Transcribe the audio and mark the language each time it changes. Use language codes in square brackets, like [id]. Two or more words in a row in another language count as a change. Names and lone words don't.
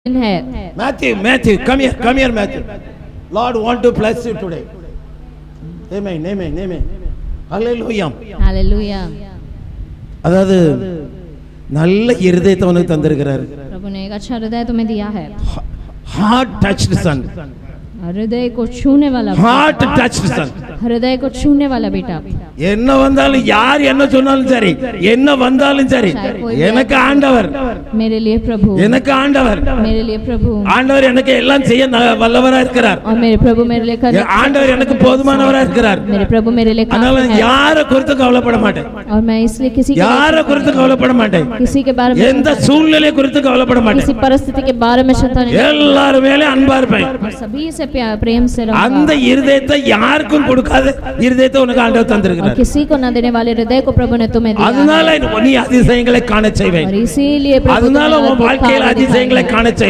[hi] है। [en] Matthew, come here, Matthew. Lord want to bless you today. Amen. Hallelujah. [hi] हालेलुया। [ta] அதாவது நல்ல இருதயத்தை உனக்கு தந்திருக்கிறார். [hi] प्रभु ने एक अच्छा हृदय तुम्हें दिया है। [en] Heart touched son. [hi] हृदय को छूने वाला [en] Heart touched son. [hi] हृदय को छूने वाला बेटा। [ta] என்ன வந்தாலும் யார் என்ன சொன்னாலும் சரி, என்ன வந்தாலும் சரி, எனக்கு ஆண்டவர், [hi] मेरे लिए प्रभु, [ta] எனக்கு ஆண்டவர், [hi] मेरे लिए प्रभु, [ta] ஆண்டவர் எனக்கு எல்லாம் செய்ய வல்லவரா இருக்கிறார். [hi] और मेरे प्रभु मेरे लिए कर, [ta] ஆண்டவர் எனக்கு போதுமானவரா இருக்கிறார். [hi] मेरे प्रभु मेरे लिए [ta] அதனால யார குறித்து கவலைப்பட மாட்டேன். [hi] और मैं इसलिए किसी [ta] யார குறித்து கவலைப்பட மாட்டேன். [hi] किसी के बारे में, [ta] எந்த சூழ்நிலை குறித்து கவலைப்பட மாட்டேன். [hi] किसी परिस्थिति के बारे में चिंता नहीं, [ta] எல்லார் மேலே அன்பா இருப்பேன். [hi] सभी से प्रेम से रहूंगा। [ta] அந்த இருதயத்தை யாருக்கும் கொடுக்காத இருதயத்தை உனக்கு ஆண்டவர் தந்திருக்கிறார். [hi] और किसी को न देने वाले हृदय को प्रभु ने तुम्हें दिया। [ta] அதனால நீ அதிசயங்களை காண செய்வேன். [hi] और इसीलिए [ta] அதனால உன் வாழ்க்கையில் அதிசயங்களை காண செய்வேன்.